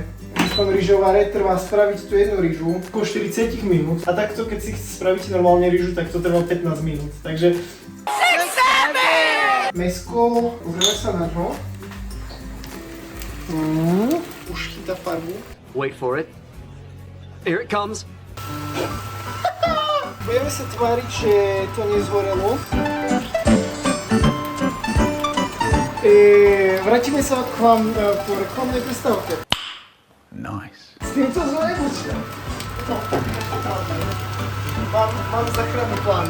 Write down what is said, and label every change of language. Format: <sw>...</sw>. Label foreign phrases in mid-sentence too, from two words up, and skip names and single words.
<sk>V tom rýžováre trvá spraviť tú jednu rýžu po 40 minút a takto keď si spravíte normálne rýžu, tak to trvá 15 minút. Takže mäsko, pozrieme sa na to. Už chytá farbu.</sk> <en>Wait for it. Here it comes.</en> <sk>Budeme sa tváriť, že to nezhorelo. Vrátime sa k vám po reklamnej prestávke. Nice. S týmto zaujímavé. No, mám záchranný plán.</sk>